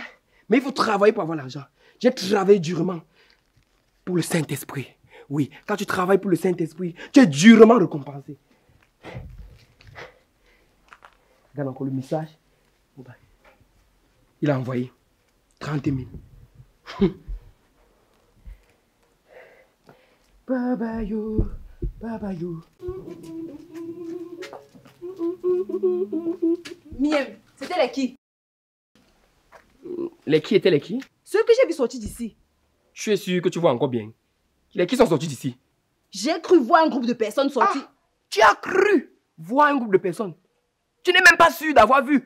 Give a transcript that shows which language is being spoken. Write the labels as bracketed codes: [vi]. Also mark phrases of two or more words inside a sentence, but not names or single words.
[fr] Mais il faut travailler pour avoir l'argent. J'ai travaillé durement pour le Saint-Esprit. Oui, quand tu travailles pour le Saint-Esprit, tu es durement récompensé. Regarde encore le message. Il a envoyé 30 000. Baba yo, baba yo. Miem, c'était les qui? Les qui étaient les qui? Ceux que j'ai vu sortir d'ici. Je suis sûr que tu vois encore bien. Les qui sont sortis d'ici? J'ai cru voir un groupe de personnes sortir. Ah, tu as cru voir un groupe de personnes? Tu n'es même pas sûr d'avoir vu.